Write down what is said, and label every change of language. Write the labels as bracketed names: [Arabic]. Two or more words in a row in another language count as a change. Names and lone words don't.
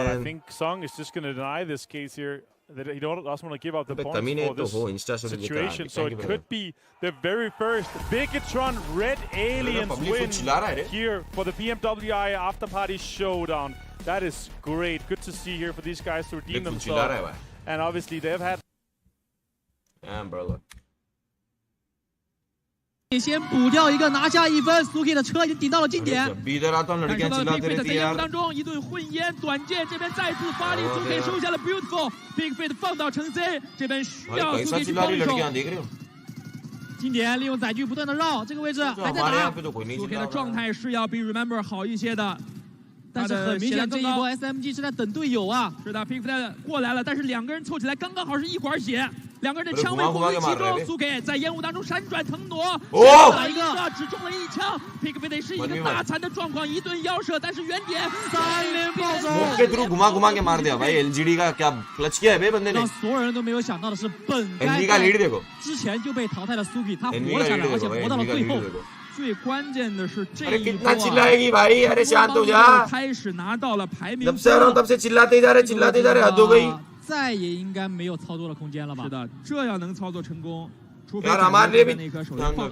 [English] But I think Song is just going to deny this case here. That he doesn't want to give up the points for this situation, so it could be the very first Bigetron Red Aliens win here for the PMWI Afterparty Showdown. That is great. Good to see here for these guys to redeem themselves. And obviously they've had. Damn, brother. [Chinese] 先补掉一个，拿下1分。Suki 的车已经顶到了近点。感受到 Big Fate 在烟雾当中一顿混烟，短剑这边再次发力 ，Suki 收下了 Beautiful。Big Fate 放倒成 C， 这边需要 Suki 去帮一手。近点利用载具不断的绕，这个位置还在打。Suki 的状态是要比 Remember 好一些的。但是很明显，这一波 SMG 是在等队友啊。是的 ，Big Fate 过来了，但是2个人凑起来刚刚好是1管血，2个人的枪位混为其中。Suki 在烟雾当中闪转腾挪，打一个只中了1枪。Big Fate 是一个大残的状况，一顿腰射，但是原点3连暴走。 [Hindi] के थ्रू घुमा के मार दिया भाई. LGD का क्या क्लच किया है बे बंदे ने. [Chinese] 让所有人都没有想到的是，本该之前就被淘汰的 Suki 他活了下来，而且活到了最后。最关键的是这一波开始拿到了排名，再也应该没有操作的空间了吧？是的，这样能操作成功， 除非展示的那颗手雷放。